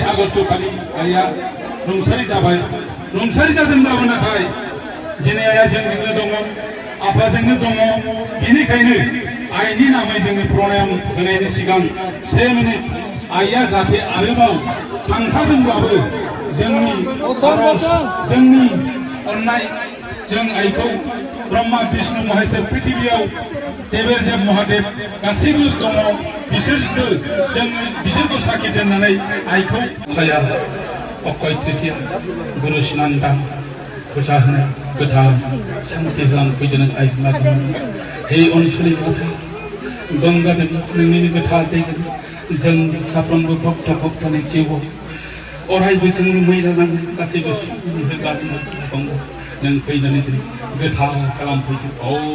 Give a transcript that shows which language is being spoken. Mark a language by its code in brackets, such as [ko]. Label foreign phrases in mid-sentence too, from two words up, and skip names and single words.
[brx] आगस्ट खालि आइया रुंसारि जाबाय रुंसारि जादोंब्लाबो नाथाय दिनै आइया जोंजोंनो दङ आफाजोंनो दङ बेनिखायनो आइनि नामै जोंनि प्रणाम होनायनि सिगां 1 मिनिट आइया जाहाथे आरोबाव थांखादोंब्लाबो जोंनि आरज जोंनि अननाय जों आइखौ ब्रह्मा विष्णु महेश्वर पृथिबियाव देवेर देव महादेव गासैबो दङ बिसोरखौ साखि दोननानै आइखौ आइया अक्षय तृतीया गुरु स्नान दान फुजा होनाय गोथार सान्थि होनानै फैदों आइ बिमा हे अनसुलि माता गंगा देवी नोंनि गोथार दैजों जों साफ्रोमबो भक्त भक्तनि जिउआव अरायबो जोंनि मैला नांनाय गासैबो होगासिनो दङ नों फैनानै गोथार खालामफैदों औ